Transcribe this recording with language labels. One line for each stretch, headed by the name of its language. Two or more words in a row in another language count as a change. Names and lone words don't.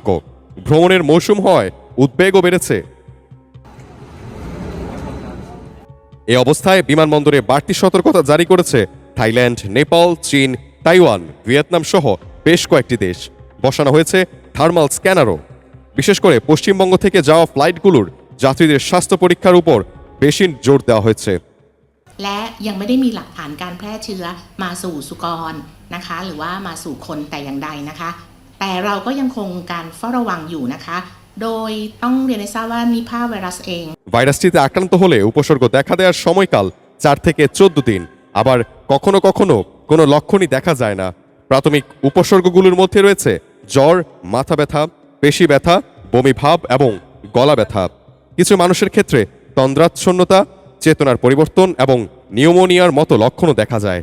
Bangla: ভ্রমণের মৌসুম হওয়ায় উদ্বেগও বেড়েছে। এ অবস্থায় বিমানবন্দরে বাড়তি সতর্কতা জারি করেছে থাইল্যান্ড, নেপাল, চীন, তাইওয়ান, ভিয়েতনাম সহ বেশ কয়েকটি দেশ। বসানো হয়েছে থার্মাল স্ক্যানারও। বিশেষ করে পশ্চিমবঙ্গ থেকে যাওয়া ফ্লাইটগুলোর যাত্রীদের স্বাস্থ্য পরীক্ষার উপর বেশি জোর দেওয়া হয়েছে।
Thai: และยังไม่ได้มีหลักฐานการแพร่เชื้อมาสู่สุกรนะคะหรือว่ามาสู่คนแต่อย่างใดนะคะแต่เราก็ยังคงการเฝ้าระวังอยู่นะคะโดยต้องเรียนให้ทราบว่านิพาไวรัสเอง
Bangla: ভাইরাসটিতে আক্রান্ত হলে উপসর্গ দেখা দেওয়ার সময়কাল 4 থেকে 14 দিন। আবার কখনো কখনো কোনো লক্ষণই দেখা যায় না। প্রাথমিক উপসর্গগুলোর মধ্যে রয়েছে জ্বর, মাথা ব্যথা, পেশি ব্যথা, বমি ভাব এবং গলা ব্যথা। কিছু মানুষের ক্ষেত্রে তন্দ্রাচ্ছন্নতা, চেতনার পরিবর্তন এবং নিউমোনিয়ার মতো লক্ষণও দেখা যায়।